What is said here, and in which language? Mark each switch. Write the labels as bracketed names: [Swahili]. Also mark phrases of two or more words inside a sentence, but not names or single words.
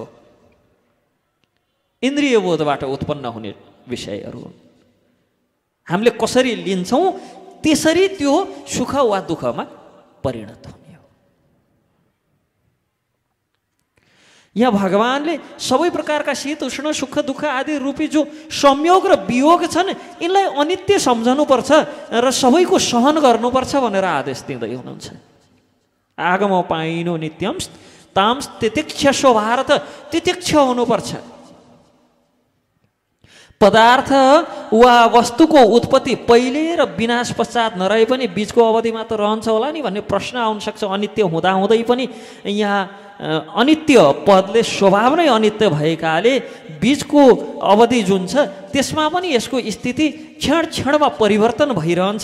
[Nepali] इन्द्रिय बोधबाट उत्पन्न हुने विषयहरू हामीले कसरी लिन्छौँ, त्यसरी त्यो सुख वा दुःखमा परिणत हुने हो। यहाँ भगवानले सबै प्रकारका शीत उष्ण सुख दुःख आदि रूपी जो संयोग र वियोग छन्, यिनलाई अनित्य सम्झनुपर्छ र सबैको सहन गर्नुपर्छ भनेर आदेश दिँदै हुनुहुन्छ। [Sanskrit] आगम पाइनो नित्यम ताम तितिक्ष स्वभारत, [Nepali] तितिक्ष हुनुपर्छ। पदार्थ वा वस्तुको उत्पत्ति पहिले र विनाश पश्चात नरहे पनि बीचको अवधिमा त रहन्छ होला नि भन्ने प्रश्न आउन सक्छ। अनित्य हुँदाहुँदै पनि यहाँ अनित्य पदले स्वभाव नै अनित्य भएकाले बीचको अवधि जुन छ त्यसमा पनि यसको स्थिति क्षण क्षणमा परिवर्तन भइरहन्छ।